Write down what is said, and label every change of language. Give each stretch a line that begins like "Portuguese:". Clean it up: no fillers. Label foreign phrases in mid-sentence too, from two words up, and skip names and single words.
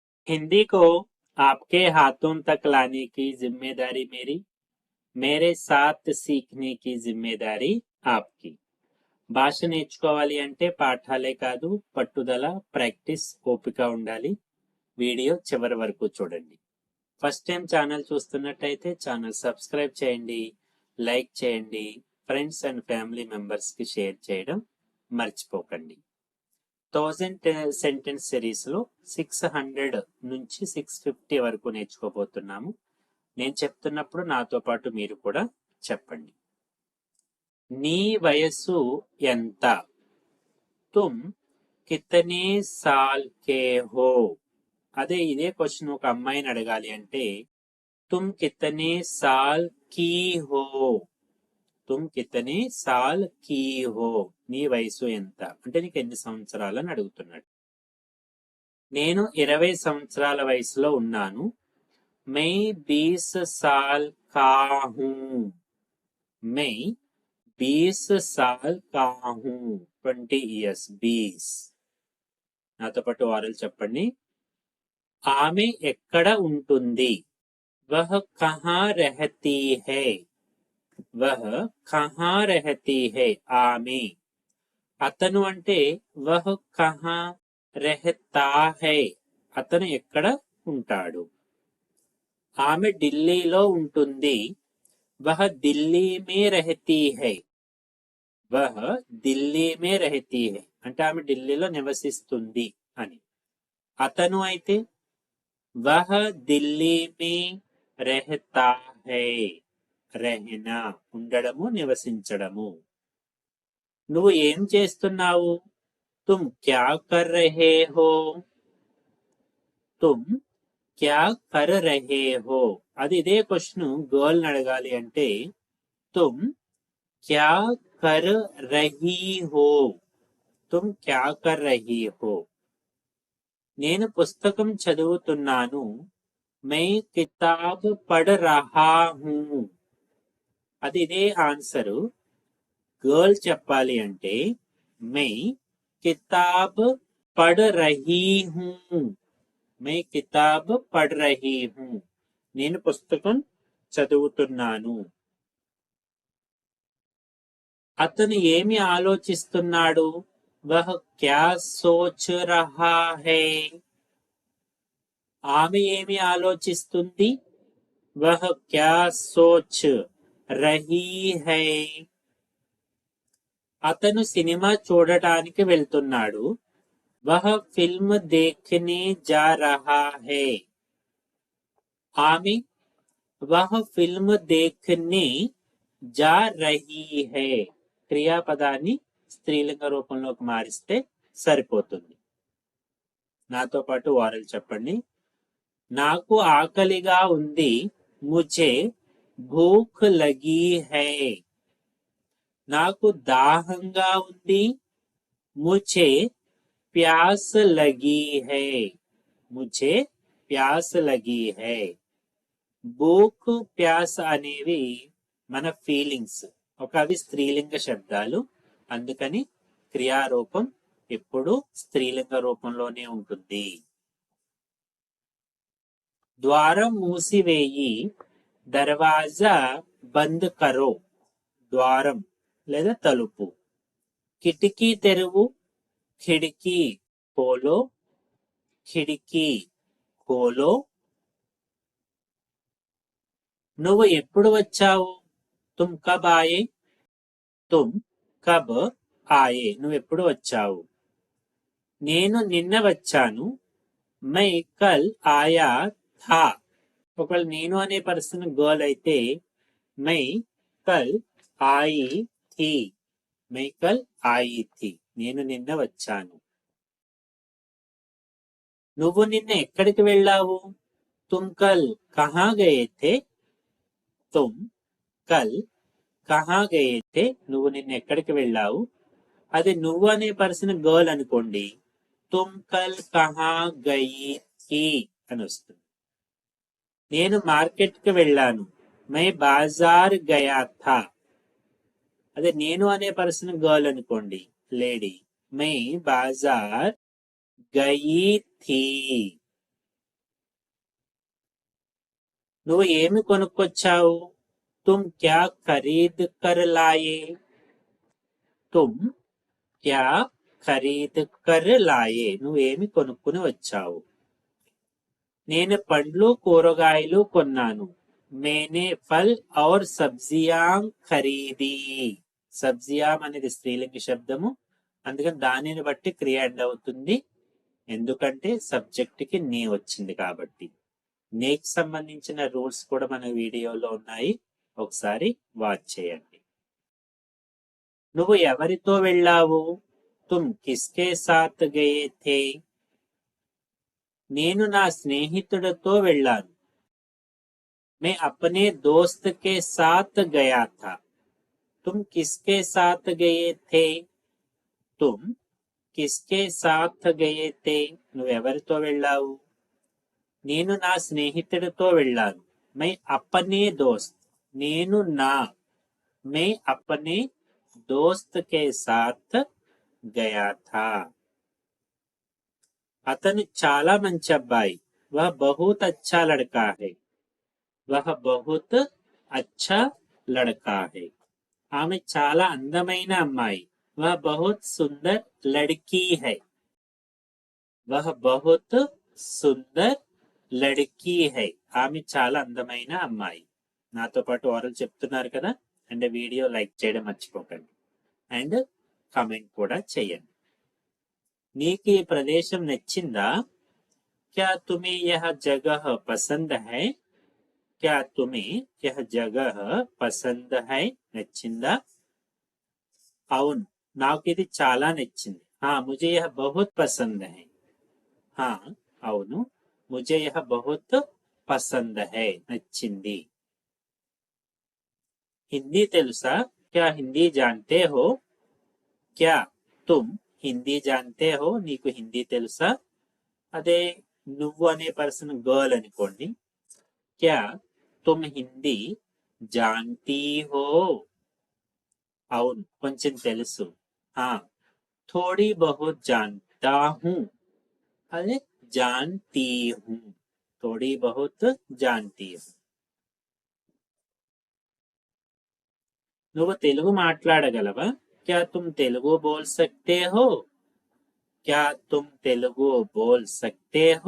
Hindi: हिंदी को आपके हाथों तक लाने की जिम्मेदारी मेरी, मेरे साथ सीखने की जिम्मेदारी आपकी.
Telugu: భాష నేర్చుకోవాలి అంటే పాఠాలే కాదు, పట్టుదల, ప్రాక్టీస్, ఓపిక ఉండాలి. వీడియో చివరి వరకు చూడండి.
English: first time channel
Telugu: చూస్తున్నట్టయితే
English: channel subscribe
Telugu: చేయండి, లైక్ చేయండి,
English: friends and family members
Telugu: కి షేర్ చేయడం మర్చిపోకండి. 1000
English: sentence series
Telugu: లో 600 నుంచి 650 వరకు నేర్చుకోబోతున్నాము. నేను చెప్తున్నప్పుడు నాతో పాటు మీరు కూడా చెప్పండి. నీ వయస్సు ఎంత?
Hindi: तुम कितने साल के हो?
Telugu: అదే ఇదే క్వశ్చన్ ఒక అమ్మాయిని అడగాలి అంటే
Hindi: तुम कितने साल की हो? तुम कितने साल की हो?
Telugu: నీ వయసు ఎంత అంటే నీకు ఎన్ని సంవత్సరాలు అని అడుగుతున్నాడు. నేను 20 సంవత్సరాల వయసులో ఉన్నాను.
Hindi: मैं 20 साल का हूँ. मैं 20 साल का हूँ.
Telugu: 20 years 20. నాతో పాటు వారలు చెప్పండి. ఆమె ఎక్కడ ఉంటుంది?
Hindi: वह कहाँ रहती है. वह कहाँ रहती है.
Telugu: ఆమె. అతను అంటే
Hindi: वह कहाँ रहता है.
Telugu: అతను ఎక్కడ ఉంటాడు? ఆమె ఢిల్లీలో ఉంటుంది.
Hindi: वह दिल्ली में रहती है. वह दिल्ली में रहती है
Telugu: అంటే ఆమె ఢిల్లీలో నివసిస్తుంది అని. అతను అయితే
Hindi: वह दिल्ली में रहता है.
Telugu: రహనా ఉండడము, నివసించడము. నువ్వు ఏం చేస్తున్నావు?
Hindi: तुम क्या कर रहे हो? तुम क्या कर रहे हो?
Telugu: అది ఇదే
English: question girl
Telugu: అడగాలి అంటే
Hindi: तुम क्या कर रही हो? तुम क्या कर रही हो?
Telugu: నేను పుస్తకం చదువుతున్నాను.
Hindi: मैं किताब पढ़ रहा हूँ.
Telugu: అది ఇదే ఆన్సరు. గర్ల్ చెప్పాలి అంటే
Hindi: मैं किताब पढ़ रही हूँ. मैं किताब पढ़ रही हूँ.
Telugu: నేను పుస్తకం చదువుతున్నాను. అతను ఏమి ఆలోచిస్తున్నాడు?
Hindi: वह क्या सोच रहा है.
Telugu: ఆమె ఏమి ఆలోచిస్తుంది?
Hindi: वह क्या सोच रही है.
Telugu: అతను సినిమా చూడటానికి వెళ్తున్నాడు.
Hindi: वह फ़िल्म देखने जा रहा है. ఆమె वह फ़िल्म देखने जा रही है.
Telugu: క్రియాపదాన్ని స్త్రీలింగ రూపంలోకి మారిస్తే సరిపోతుంది. నాతో పాటు వారలు చెప్పండి. నాకు ఆకలిగా ఉంది.
Hindi: मुझे भूख लगी है.
Telugu: నాకు దాహంగా ఉంది.
Hindi: मुझे प्यास लगी है. मुझे प्यास लगी है. भूख, प्यास
Telugu: అనేవి మన ఫీలింగ్స్. అవి స్త్రీలింగ శబ్దాలు. అందుకని క్రియారూపం ఎప్పుడు స్త్రీలింగ రూపంలోనే ఉంటుంది. ద్వారం మూసివేయి.
Hindi: दरवाज़ा बंद करो.
Telugu: ద్వారం లేదా తలుపు. కిటికీ తెరువు.
Hindi: खिड़की खोलो. खिड़की खोलो.
Telugu: నువ్వు ఎప్పుడు వచ్చావు?
Hindi: तुम कब आए. तुम कब आए.
Telugu: నువ్వు ఎప్పుడు వచ్చావు? నేను నిన్న వచ్చాను.
Hindi: मैं कल आया था.
Telugu: ఒకవేళ నేను అనే
English: person girl
Telugu: అయితే
Hindi: मैं कल आई थी. मैं कल आई थी.
Telugu: నేను నిన్న వచ్చాను. నువ్వు నిన్న ఎక్కడికి వెళ్ళావు?
Hindi: तुम कल कहाँ गए थे. तुम कल कहाँ गए थे.
Telugu: నువ్వు నిన్న ఎక్కడికి వెళ్ళావు? అది నువ్వు అనే
English: person girl
Telugu: అనుకోండి.
Hindi: तुम कल कहाँ गई थी
Telugu: అని వస్తుంది. నేను మార్కెట్ కి వెళ్ళాను.
Hindi: मैं बाज़ार गया था.
Telugu: అదే నేను అనే
English: person girl
Telugu: అనుకోండి, లేడీ.
Hindi: मैं बाज़ार गई थी.
Telugu: నువ్వు ఏమి కొనుక్కొచ్చావు?
Hindi: तुम क्या ख़रीद कर लाए? तुम क्या ख़रीद कर लाए?
Telugu: నువ్వేమి కొనుక్కుని వచ్చావు? నేను పండ్లు కూరగాయలు కొన్నాను.
Hindi: मैंने फल और सब्ज़ियाँ ख़रीदीं.
Telugu: సబ్జియాం అనేది స్త్రీలింగ శబ్దము, అందుకని దానిని బట్టి క్రియ ఎండ్ అవుతుంది. ఎందుకంటే సబ్జెక్ట్ కి నీ వచ్చింది కాబట్టి. నీకు సంబంధించిన రూల్స్ కూడా మన వీడియోలో ఉన్నాయి, ఒకసారి వాచ్ చేయండి. నువ్వు ఎవరితో వెళ్ళావు?
Hindi: तुम किसके साथ गए थे?
Telugu: నేను నా స్నేహితుడితో వెళ్ళాను.
Hindi: मैं अपने दोस्त के साथ गया था. तुम किसके साथ गए थे? तुम किसके साथ गए थे?
Telugu: నువ్వెవరితో వెళ్ళావు? నేను నా స్నేహితుడితో వెళ్ళాను.
Hindi: मैं अपने दोस्त,
Telugu: నేను నా,
Hindi: मैं अपने दोस्त के साथ गया था.
Telugu: అతను చాలా మంచి అబ్బాయి.
Hindi: वह बहुत अच्छा लड़का है. वह बहुत अच्छा लड़का है.
Telugu: ఆమె చాలా అందమైన అమ్మాయి.
Hindi: वह बहुत सुंदर लड़की है. वह बहुत सुंदर लड़की है.
Telugu: ఆమె చాలా అందమైన అమ్మాయి. నాతో పాటు ఓరల్ చెప్తున్నారు కదా,
English: and video like
Telugu: చేయడం మర్చిపోకండి,
English: and comment
Telugu: కూడా చేయండి. నీకు ఈ ప్రదేశం నచ్చిందా?
Hindi: क्या तुम्हें यह जगह पसंद है? क्या तुम्हें यह जगह पसंद है?
Telugu: నచ్చిందా? అవును, నాకు ఇది చాలా నచ్చింది.
Hindi: हाँ मुझे यह बहुत पसंद है. हाँ అవును, मुझे यह बहुत पसंद है. నచ్చింది. हिंदी తెలుసా? क्या हिंदी जानते हो? क्या तुम हिंदी जानते हो?
Telugu: నీకు హిందీ తెలుసా? అదే నువ్వు అనే
English: person girl
Telugu: అనుకోండి.
Hindi: क्या तुम हिंदी जानती हो?
Telugu: అవును, కొంచెం తెలుసు.
Hindi: हाँ थोड़ी बहुत जानता हूँ. अरे जानती हूँ, थोड़ी बहुत जानती हूँ.
Telugu: నువ్వు తెలుగు మాట్లాడగలవా?
Hindi: क्या तुम तेलुगु बोल सकते हो? क्या तुम तेलुगु बोल सकते हो?